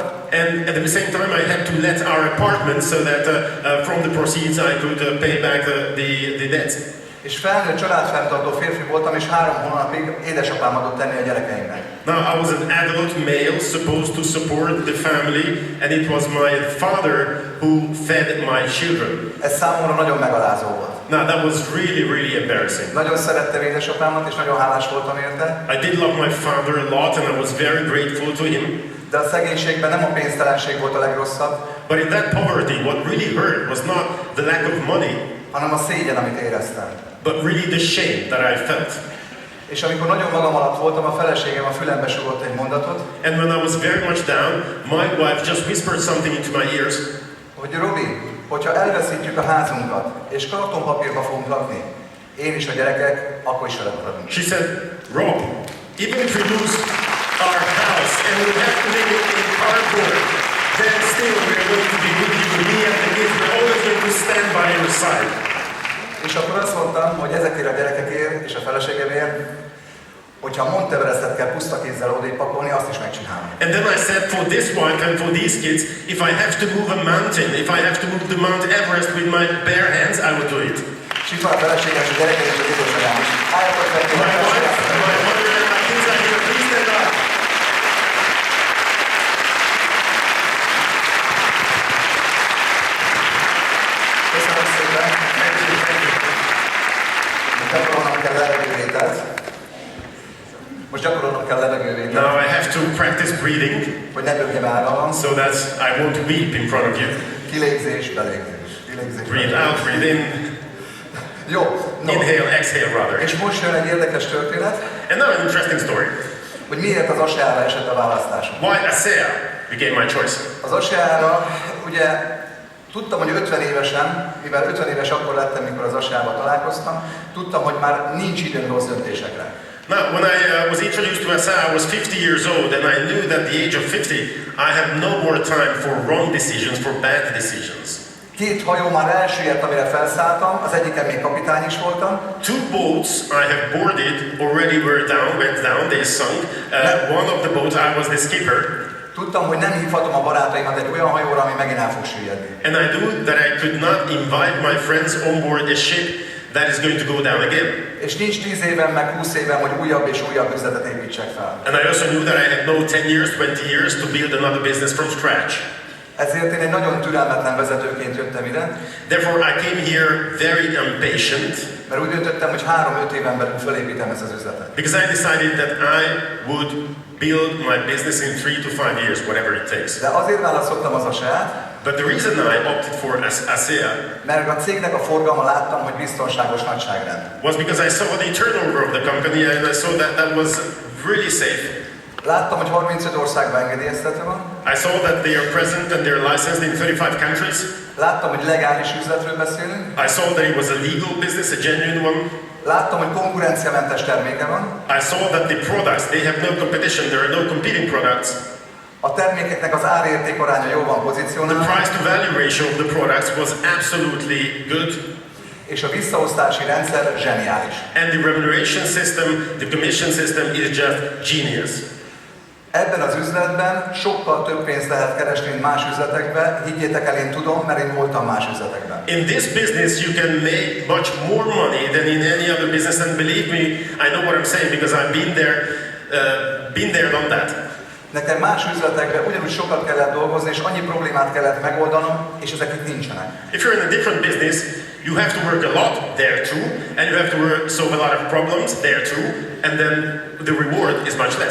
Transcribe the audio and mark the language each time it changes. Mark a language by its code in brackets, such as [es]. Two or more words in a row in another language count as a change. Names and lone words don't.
[en] And at the same time, I had to let our apartment so that from the proceeds I could pay back the debts. [hu] És felnőtt családfenntartó férfi voltam, és 3 hónapig édesapám adott tenni a gyerekeimnek. [en] Now I was an adult male supposed to support the family, and it was my father who fed my children. [hu] Ez számomra nagyon megalázó volt. [en] Now that was really, really embarrassing. [hu] Nagyon szerettem édesapámat, és nagyon hálás voltam érte. [en] I did love my father a lot, and I was very grateful to him. [hu] De a szegénységben nem a pénztelenség volt a legrosszabb, [en] But in that poverty, what really hurt was not the lack of money, [hu] hanem a szégyen, amit éreztem. [en] but really the shame that I felt. [hu] És amikor nagyon magam alatt voltam, a feleségem a fülembe sugott egy mondatot, [en] And when I was very much down, my wife just whispered something into my ears. [hu] hogy Robi, hogyha elveszítjük a házunkat, és kartonpapírba fogunk lakni, én és a gyerekek, akkor is veled maradunk. [en] She said, Rob, even if we lose our house and we have to live in cardboard, then still we're going to be with you, me and the kids, we're always going to stand by your side. [hu] És akkor azt mondtam, hogy ezekért a gyerekekért és a feleségemért, hogyha a Monteverestet kell puszta kézzel odébb pakolni, azt is megcsinálom. [en] And then I said, for this wife and for these kids, if I have to move a mountain, if I have to move the Mount Everest with my bare hands, I will do it. [hu] És itt van a feleségem és a gyerekeim és az édesanyám is. Álljatok fel, [en] My wife, my mother and my kids are here, please stand up. [hu] Köszönöm szépen. Gyakorolnom kell levegővételt. Most gyakorolnom kell levegővételt. [en] Now I have to practice breathing [hu] Hogy ne dögjem állam. [en] so that I won't weep in front of you. [hu] Kilégzés, belégzés. Kilégzés, [en] Breathe out, breathe in, [hu] Jó, no. [en] inhale, exhale rather. [hu] És most jön egy érdekes történet, [en] And now an interesting story. [hu] hogy miért az ASEA-ra esett a választásom. [en] Why ASEA became my choice. [hu] Az ASEA-ra, ugye tudtam, hogy 50 évesen, mivel 50 éves akkor lettem, mikor az ASEA-val találkoztam, tudtam, hogy már nincs időm rossz döntésekre. [en] Now, when I was introduced to ASEA, I was 50 years old, and I knew that at the age of 50, I had no more time for wrong decisions, for bad decisions. [hu] 2 hajó már elsüllyedt, amire felszálltam, az egyiken még kapitány is voltam. [en] 2 boats I have boarded already went down, they sunk. One of the boats, I was the skipper. [hu] Tudtam, hogy nem hívhatom a barátaimat egy olyan hajóra, ami megint el fog süllyedni. [en] And I knew that I could not invite my friends on board a ship that is going to go down again. [hu] És nincs 10 évem, meg 20 évem, hogy újabb és újabb üzletet építsek fel. [en] And I also knew that I had no 10 years, 20 years to build another business from scratch. [hu] Ezért én egy nagyon türelmetlen vezetőként jöttem ide, [en] Therefore, I came here very impatient [hu] mert úgy döntöttem, hogy 3-5 éven belül felépítem ezt az üzletet. [en] because I decided that I would build my business in 3 to 5 years, whatever it takes. [hu] De azért választottam az ASEA-t, [en] But the reason I opted for ASEA [hu] mert a cégnek a forgalma láttam, hogy biztonságos nagyságrend. [en] was because I saw the turnover of the company and I saw that that was really safe. [hu] Láttam, hogy 35 országban engedélyeztetve van. [en] I saw that they are present and they're licensed in 35 countries. [hu] Láttam, hogy legális üzletről beszélünk. [en] I saw that it was a legal business, a genuine one. [hu] Láttam, hogy konkurenciamentes terméke van. [en] I saw that the products, they have no competition, there are no competing products. [hu] A termékeknek az árérték aránya jól van [en] The [hu] pozícionálva, [en] price to value ratio of the products was absolutely good. [hu] és a visszaosztási rendszer zseniális. [en] And the remuneration system, the commission system is just genius. [hu] Ebben az üzletben sokkal több pénzt lehet keresni, mint más üzletekben. Higgyétek el, én tudom, mert én voltam más üzletekben. [en] In this business, you can make much more money than in any other business, and believe me, I know what I'm saying because I've been there, done that. [hu] Nekem más üzletekben ugyanúgy sokat kellett dolgozni, és annyi problémát kellett megoldanom, és ezek itt nincsenek. [en] If you're in a different business, you have to work a lot there too, and you have to solve a lot of problems there too, and then the reward is much less.